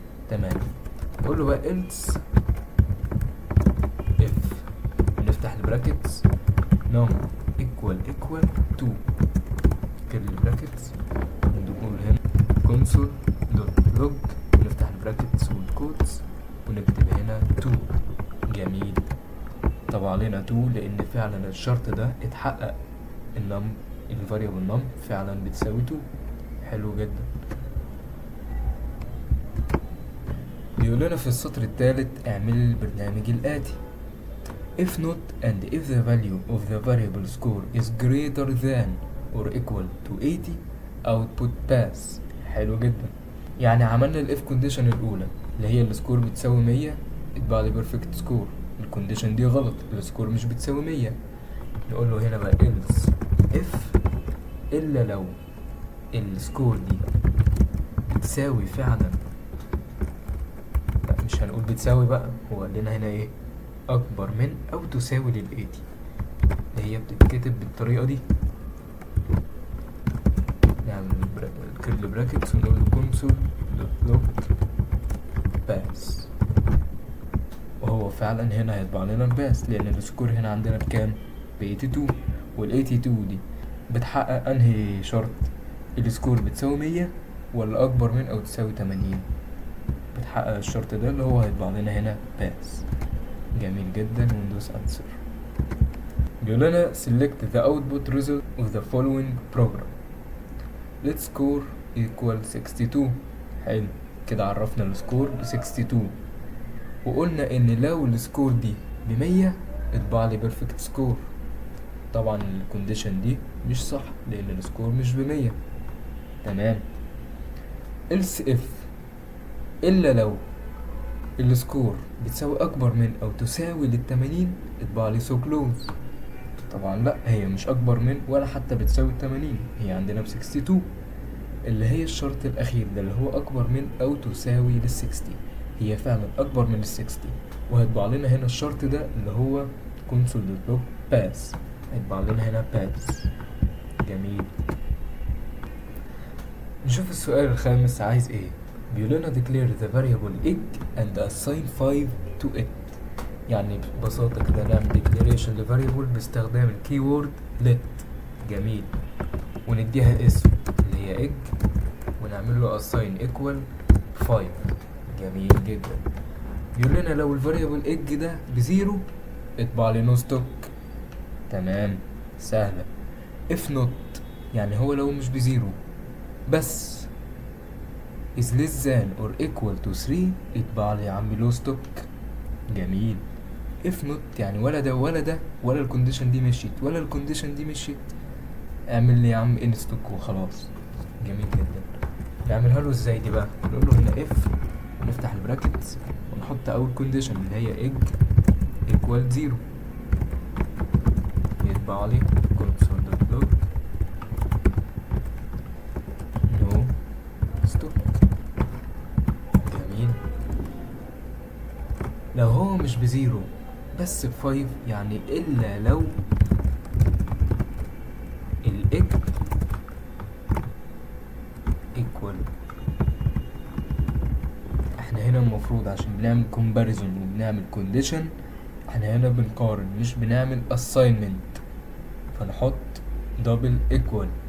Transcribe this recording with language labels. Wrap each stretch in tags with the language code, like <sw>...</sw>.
<ar>تمام، نقول له بقى else if نفتح البراكتس num equal 2 كيرلي براكتس، ونقول هنا console.log ونفتح البراكتس والكوتس ونكتب هنا 2. جميل، طبع علينا 2 لان فعلا الشرط ده اتحقق، النم الفاريبل نم فعلا بتساوي 2. حلو جدا. بيقول لنا في السطر الثالث اعمل البرنامج الآتي</ar> <en>if not and if the value of the variable score is greater than or equal to 80 output pass.</en> <ar>حلو جدا، يعني عملنا الاف كونديشن الاولى اللي هي السكور بتساوي 100 اتبع لي بيرفكت سكور، الكونديشن دي غلط، السكور مش بتساوي 100. نقول له هنا بقى else if الا لو السكور دي بتساوي فعلا، لا مش هنقول بتساوي بقى، هو قال لنا هنا ايه، اكبر من او تساوي لل80، اللي هي بتتكتب بالطريقه دي. نعمل كيرلي براكتس ونقول له console.log pass، وهو فعلا هنا هيطبع لنا الباس لان السكور هنا عندنا بكام، ب82، وال82 دي بتحقق انهي شرط، السكور بتساوي 100 ولا اكبر من او تساوي 80، بتحقق الشرط ده اللي هو هيطبع لنا هنا باس. جميل جدا، وندوس انسر. بيقول لنا</ar> <en>select the output result of the following program let score equal 62.</en> <ar>حلو كده، عرفنا السكور ب 62، وقلنا ان لو السكور دي ب100 اطبع لي بيرفكت سكور. طبعا الكونديشن دي مش صح لان السكور مش ب100. تمام، else if الا لو السكور بتساوي اكبر من او تساوي لل80 اطبع لي</ar> <en>so close.</en> <ar>طبعا لا، هي مش اكبر من ولا حتى بتساوي 80، هي عندنا ب 62 اللي هي الشرط الاخير ده اللي هو اكبر من او تساوي لل60، هي فعلا اكبر من ال60، وهيطبع لنا هنا الشرط ده اللي هو console.log pass، هيطبع لنا هنا pass. جميل، نشوف السؤال الخامس عايز ايه. بيقول لنا</ar> <en>declare the variable egg and assign 5 to it،</en> <ar>يعني ببساطة كده نعمل declaration لفاريبل باستخدام الكيورد let. جميل، ونديها اسم اللي هي egg ونعمل له assign equal 5. جميل جدا. بيقول لنا لو الفاريبل egg ده بزيرو اطبع لي no stock. تمام، سهلة. if not يعني هو لو مش بزيرو بس</ar> <en>is less than or equal to 3</en> <ar>اطبع لي يا عمي low stock. جميل، if not يعني ولا ده ولا ده ولا الكونديشن دي مشيت ولا الكونديشن دي مشيت، اعمل لي يا عم ان ستوك وخلاص. جميل جدا. نعملها له ازاي دي بقى؟ نقول له هنا if ونفتح البراكتس ونحط اول كونديشن اللي هي egg</ar> <en>equal 0</en> <ar>يطبع لي</ar> <en>console.log no stock.</en> <ar>جميل. لو هو مش بزيرو بس ب5 يعني الا لو الاج equal. احنا هنا المفروض عشان بنعمل comparison وبنعمل condition احنا هنا بنقارن مش بنعمل assignment، فنحط double equal.</ar>